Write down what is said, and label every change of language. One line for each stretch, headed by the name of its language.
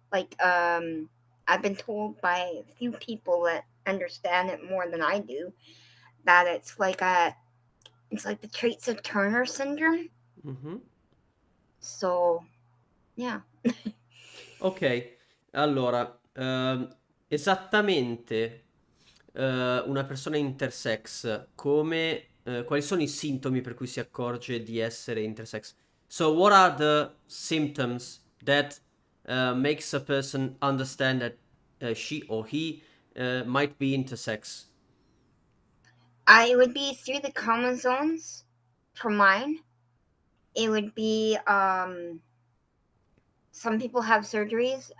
English: I've been told by a few people that understand it more than I do that it's like the traits of Turner syndrome. Mm-hmm. So yeah.
Italian: Ok, allora, esattamente una persona intersex, quali sono i sintomi per cui si accorge di essere intersex?
English: So, what are the symptoms that makes a person understand that she or he might be intersex? I would be through the chromosomes for mine. It would be some people have surgeries.